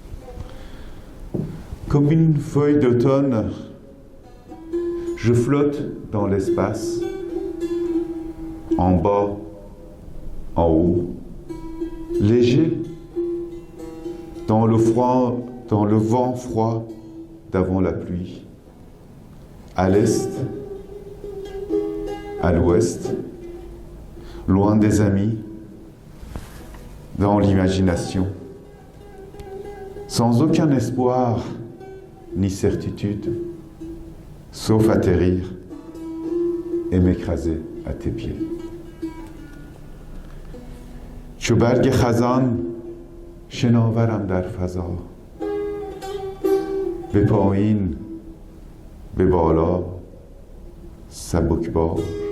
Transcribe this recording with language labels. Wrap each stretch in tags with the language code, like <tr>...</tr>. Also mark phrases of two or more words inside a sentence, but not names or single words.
<fr>Comme une feuille d'automne, je flotte dans l'espace, en bas, en haut, léger, dans le vent froid d'avant la pluie, à l'est, à l'ouest, loin des amis, dans l'imagination, sans aucun espoir ni certitude, sauf atterrir et m'écraser à tes pieds.</fr> <fa>چو برگ خزان شناورم در فضا، به پایین به بالا سبکبار،</fa>